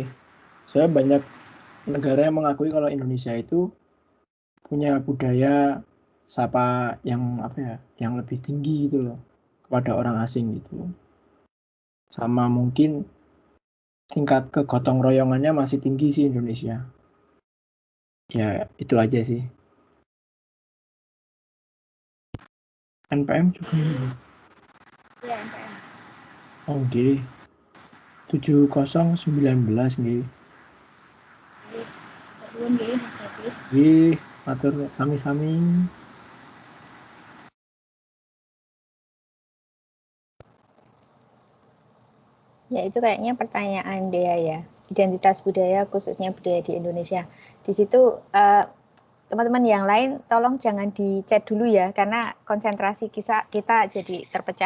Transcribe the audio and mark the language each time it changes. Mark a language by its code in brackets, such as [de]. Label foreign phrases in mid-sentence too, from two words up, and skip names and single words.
[id] Saya banyak negara yang mengakui kalau Indonesia itu punya budaya sapa yang apa ya, yang lebih tinggi gitu loh kepada orang asing gitu. Sama mungkin tingkat kegotong royongannya masih tinggi sih Indonesia. Ya itu aja sih. NPM juga ini. Ya, MPM. Oh nggih. 7019 nggih. Oke, terus nggih Mas David. [jv] Nggih, matur sami-sami. [id] ya itu kayaknya pertanyaan Dea ya. Identitas budaya khususnya budaya di Indonesia. Di situ teman-teman yang lain tolong jangan di chat dulu ya, karena konsentrasi kita jadi terpecah.